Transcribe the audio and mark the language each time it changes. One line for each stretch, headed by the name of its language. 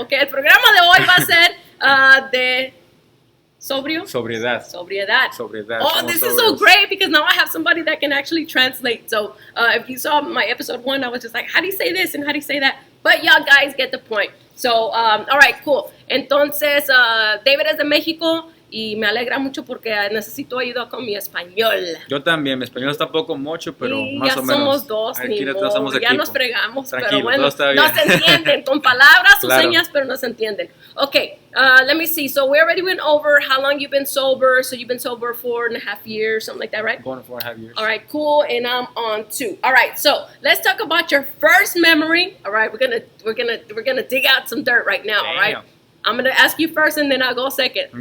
Spanish: Okay, el programa de hoy va a ser de Sobriedad.
English: Oh, this is so great because now I have somebody that can actually translate. So if you saw my episode 1, I was just like, how do you say this and how do you say that? But y'all guys get the point. So, all right, cool.
Spanish: Entonces, David es de México y me alegra mucho porque necesito ayuda con mi español. Yo también, mi español está poco mucho, pero y más o menos. Ya somos dos, aquí ni modo, somos ya equipo. nos fregamos, Tranquilo, pero bueno, todo está bien. no se entienden con palabras o Claro. señas, pero no se entienden.
English: Okay, let me see. So we already went over how long you've been sober. So you've been sober 4.5 years, something like that, right? Going 4.5 years. All right, cool. And I'm on 2. All right, so let's talk about your first memory. All right, we're gonna dig out some dirt right now. Damn. All right, I'm gonna ask you first, and then I'll go second.